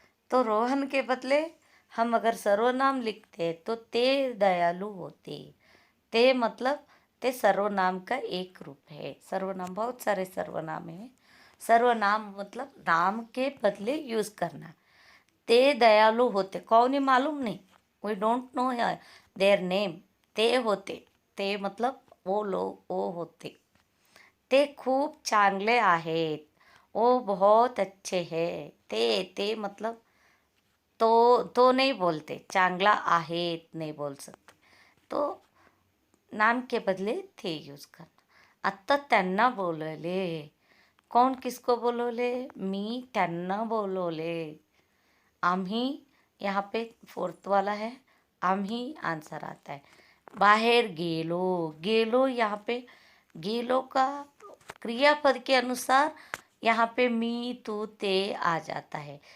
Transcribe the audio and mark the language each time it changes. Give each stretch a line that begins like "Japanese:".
Hindi: तो रोहन के बदले हम अगर सर्वनाम लिखते तो
Marathi: ते दयालु होते।
Hindi: ते मतलब ते सर्वनाम का एक रूप है। सर्वनाम बहुत सारे सर्वनाम है। सर्वनाम मतलब नाम के बदले यूज करना।
Marathi: ते दयालु होते,
Hindi: कौन ही मालूम नहीं,
English: We don't know their name.
Hindi: ते होते, ते मतलब वो लोग, वो होते।
Marathi: ते खूप चांगले आहेत,
Hindi: वो बहुत अच्छे हैं। ते मतलब तो नहीं बोलते,
Marathi: चांगला आहेत
Hindi: नहीं बोल सकते, तो नाम के बदले थे यूज करना।
Marathi: आत्ता त्यांना बोलवले,
Hindi: कौन किसको
Marathi: बोलवले? मी त्यांना बोलवले।
Hindi: आम्ही, यहाँ पे फोर्थ वाला है, आम्ही आंसर आता है।
Marathi: बाहेर गेलो,
Hindi: गेलो यहाँ पे गेलो का क्रियापद के अनुसार यहाँ पे मी तू ते आ जाता है।